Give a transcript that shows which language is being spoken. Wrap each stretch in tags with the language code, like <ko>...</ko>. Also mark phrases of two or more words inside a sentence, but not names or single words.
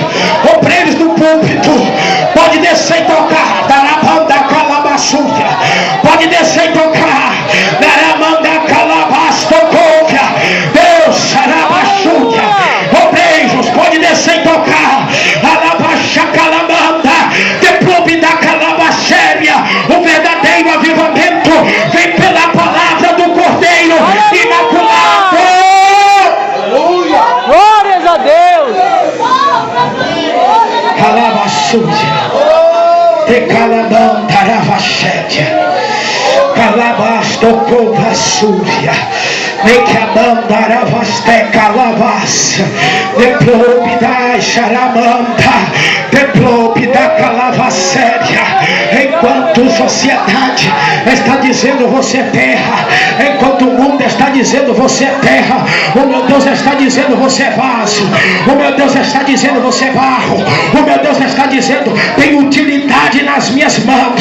<pt>Obreiros do púlpito, pode descer e tocar. Darabanda calabaçúria. Pode descer e tocar. Daramanda calabastocópia. Deus, sarabaçúria. Obreiros, pode descer e tocar. Alabaxa calamanda. Deplume da calabacéria. O verdadeiro avivamento vem pela palavra do Cordeiro imaculado. Glórias a Deus. Calabasúria, te calamandaravachétia, calabastocovasúria, me camandaravaste calabas, deplobe da charamanda, deplobe da calavacéria. Enquanto sociedade está dizendo você é terra, enquanto o mundo está dizendo você é terra, o meu Deus está dizendo você é vaso, o meu Deus está dizendo você é barro, o meu Deus está dizendo tem utilidade nas minhas mãos.</pt>